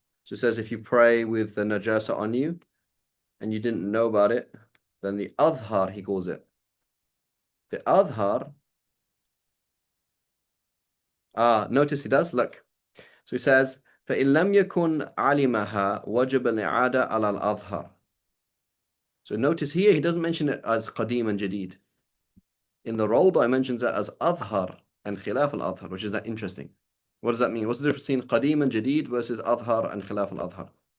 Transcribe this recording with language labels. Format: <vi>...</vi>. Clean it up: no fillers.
<en>So it says if you pray with the najasa on you and you didn't know about it, then the adhar, he calls it. The adhar, notice he does, look. So he says,</en> <ar>فَإِن لَمْ يَكُنْ عَلِمَهَا وَجَبَ الْإِعَادَةُ عَلَى الْأَظْهَرِ.</ar> <en>So notice here, he doesn't mention it as qadim and jadid. In the Rawda, he mentions it as adhar and khilaf al-adhar, which is that interesting. What does that mean? What's the difference between qadim and jadid versus adhar and khilaf al-adhar?</en>